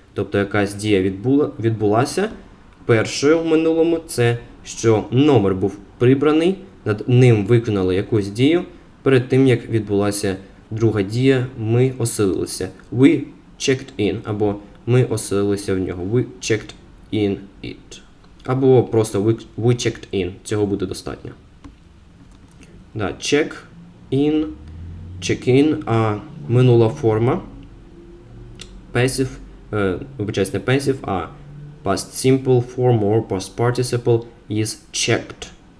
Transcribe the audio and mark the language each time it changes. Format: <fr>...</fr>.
<uk>Тобто якась дія відбулася. Першою в минулому це, що номер був прибраний, над ним виконали якусь дію. Перед тим, як відбулася друга дія, ми оселилися.</uk> <en>We checked in,</en> <uk>або ми оселилися в нього.</uk> <en>We checked in it.</en> <uk>Або просто</uk> <en>we checked in.</en> <uk>Цього буде достатньо. Да, check in, а минула форма.</uk> <en>Passive,</en> <uk>вибачаюсь, не</uk> <en>passive, а past simple form or past participle is checked.</en>